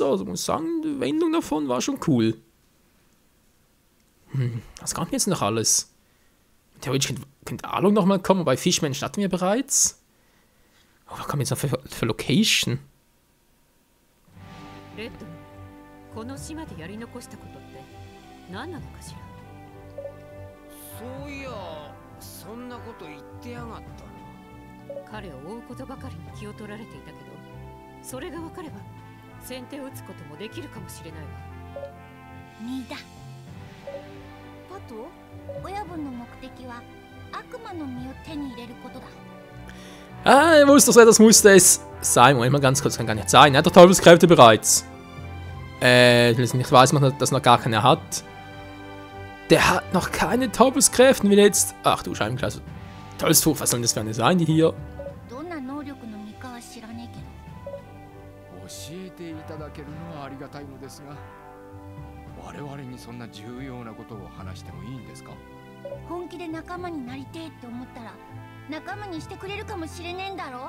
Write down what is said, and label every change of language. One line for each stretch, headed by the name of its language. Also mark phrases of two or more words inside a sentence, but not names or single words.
German: Also muss sagen, die Wendung davon war schon cool. Was kommt jetzt noch alles? Theoretisch könnte Along nochmal kommen, bei Fishman starten wir bereits. Oh, was kommt jetzt noch für Location?
Japanese: Red, この島でやり残したことって何なのかしら。そういや、そんなこと言ってやがったな。彼を追うことばかりに気を取られていたけど、それが分かれば先手を打つこともできるかもしれないわ。 2だ。パト、親分の目的は悪魔の実を手に入れることだ。
German: Ah, ich wusste doch, das musste es sein. Moment mal ganz kurz, kann gar nicht sein. Er hat doch Teufelskräfte bereits. Ich weiß, dass er noch gar keine hat. Der hat noch keine Teufelskräfte, will jetzt. Ach du Scheibenkleister. Teufelsfrucht, was soll das für eine sein, die hier?
Japanese: どんな能力の実かは知らねえけど。教えていただけるのはありがたいのですが、我々にそんな重要なことを話してもいいんですか？本気で仲間になりてえって思ったら仲間にしてくれるかもしれねえんだろ。